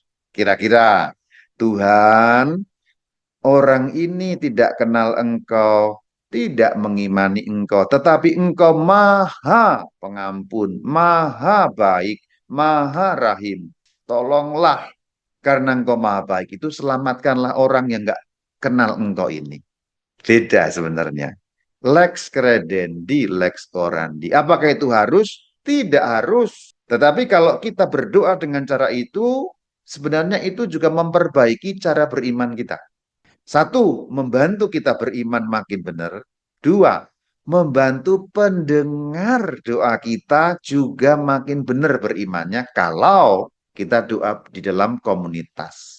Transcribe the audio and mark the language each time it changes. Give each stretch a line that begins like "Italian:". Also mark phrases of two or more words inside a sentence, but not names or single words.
Indonesian: Kira-kira, Tuhan, orang ini tidak kenal Engkau, tidak mengimani Engkau, tetapi Engkau maha pengampun, maha baik, maha rahim. Tolonglah karena engkau maha baik itu selamatkanlah orang yang nggak kenal engkau ini. Beda sebenarnya.
Latin: Lex credendi, lex orandi.
Indonesian: Apakah itu harus? Tidak harus. Tetapi kalau kita berdoa dengan cara itu, sebenarnya itu juga memperbaiki cara beriman kita. Satu, membantu kita beriman makin benar. Dua, membantu pendengar doa kita juga makin benar berimannya kalau kita doa di dalam komunitas.